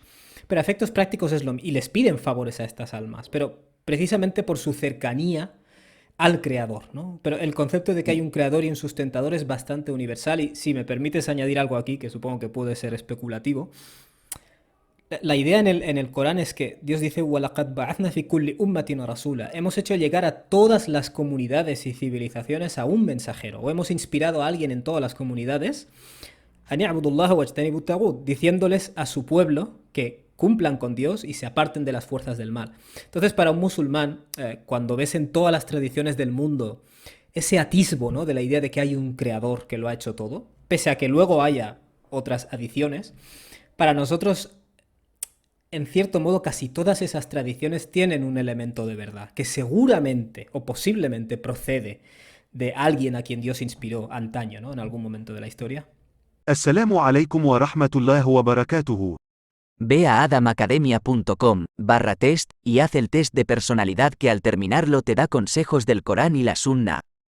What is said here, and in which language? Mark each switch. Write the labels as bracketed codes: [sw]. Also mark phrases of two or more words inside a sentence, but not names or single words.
[es] Pero a efectos prácticos y les piden favores a estas almas, pero precisamente por su cercanía al creador, ¿no? Pero el concepto de que hay un creador y un sustentador es bastante universal y si me permites añadir algo aquí, que supongo que puede ser especulativo, la idea en el Corán es que Dios dice [ar] وَلَقَدْ بَعَثْنَا فِي كُلِّ أُمَّةٍ رَسُولًا. [es] Hemos hecho llegar a todas las comunidades y civilizaciones a un mensajero, o hemos inspirado a alguien en todas las comunidades [ar] أَنِ اعْبُدُوا اللَّهَ وَاجْتَنِبُوا الطَّاغُوتَ, [es] diciéndoles a su pueblo que cumplan con Dios y se aparten de las fuerzas del mal. Entonces, para un musulmán, cuando ves en todas las tradiciones del mundo ese atisbo, ¿no? De la idea de que hay un creador que lo ha hecho todo, pese a que luego haya otras adiciones, para nosotros en cierto modo, casi todas esas tradiciones tienen un elemento de verdad, que seguramente o posiblemente procede de alguien a quien Dios inspiró antaño, ¿no? En algún momento de la historia. [ar] السلام عليكم ورحمة الله وبركاته. [es] Ve a adamacademia.com/test y haz el test de personalidad que al terminarlo te da consejos del Corán y la Sunna.